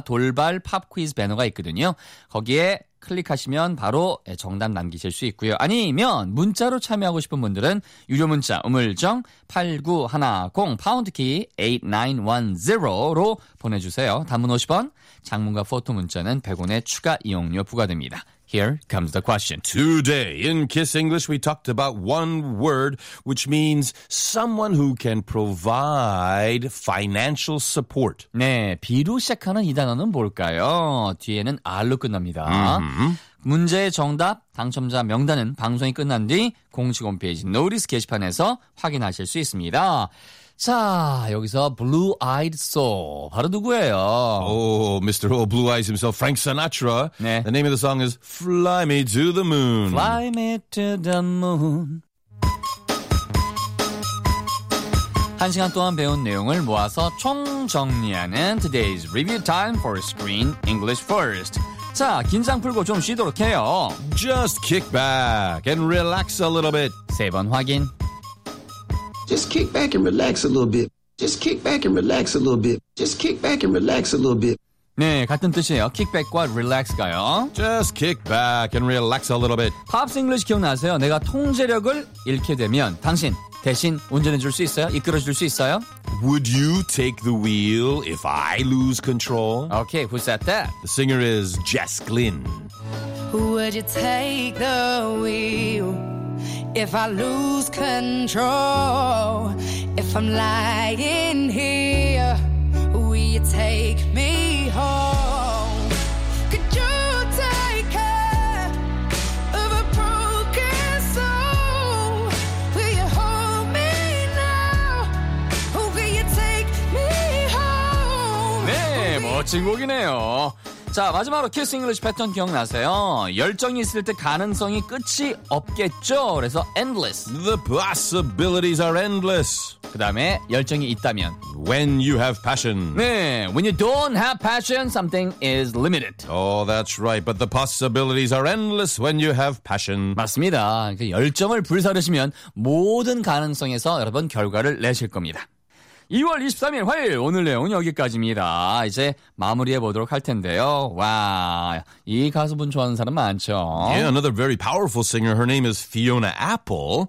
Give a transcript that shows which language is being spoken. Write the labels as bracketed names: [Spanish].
[Korean] 돌발 팝 퀴즈 배너가 있거든요. 거기에 클릭하시면 바로 정답 남기실 수 있고요. 아니면 문자로 참여하고 싶은 분들은 유료 문자 우물정 8910 파운드키 8910로 보내주세요. 단문 50원, 장문과 포토 문자는 100원의 추가 이용료 부과됩니다. [English] Here comes the question. Today in Kiss English, we talked about one word, which means someone who can provide financial support. [Korean] 네, 비로 시작하는 이 단어는 뭘까요? 뒤에는 R로 끝납니다. 문제의 정답, 당첨자 명단은 방송이 끝난 뒤 공식 홈페이지 노리스 게시판에서 확인하실 수 있습니다. 자, 여기서 Blue Eyed Soul. 바로 누구예요? [English] Oh, Mr. Blue Eyes himself, Frank Sinatra. 네. The name of the song is Fly Me to the Moon. Fly Me to the Moon. [Korean] 한 시간 동안 배운 내용을 모아서 총정리하는 Today's Review Time for Screen English First. 자, 긴장 풀고 좀 쉬도록 해요. [English] Just kick back and relax a little bit. [Korean] 세 번 확인. [English] Just kick back and relax a little bit. Just kick back and relax a little bit. Just kick back and relax a little bit. [Korean] 네, 같은 뜻이에요. Kickback과 relax가요. [English] Just kick back and relax a little bit. [Korean] Pops English 기억나세요? 내가 통제력을 잃게 되면 당신 대신 운전해 줄 수 있어요? 이끌어 줄 수 있어요? [English] Would you take the wheel if I lose control? Okay, who said that? The singer is Jess Glynn. Would you take the wheel? If I lose control, if I'm lying here, will you take me home? Could you take care of a broken soul? Will you hold me now? Or will you take me home? [Korean] 네, 멋진 곡이네요. 자, 마지막으로 키스 잉글리시 패턴 기억나세요? 열정이 있을 때 가능성이 끝이 없겠죠? 그래서 endless. [English] The possibilities are endless. [Korean] 그 다음에 열정이 있다면. [English] When you have passion. 네, when you don't have passion, something is limited. Oh, that's right. But the possibilities are endless when you have passion. [Korean] 맞습니다. 그 열정을 불사르시면 모든 가능성에서 여러분 결과를 내실 겁니다. 2월 23일 화요일 오늘 내용은 여기까지입니다. 이제 마무리해보도록 할 텐데요. 와, 이 가수분 좋아하는 사람 많죠? [English] Yeah, another very powerful singer. Her name is Fiona Apple.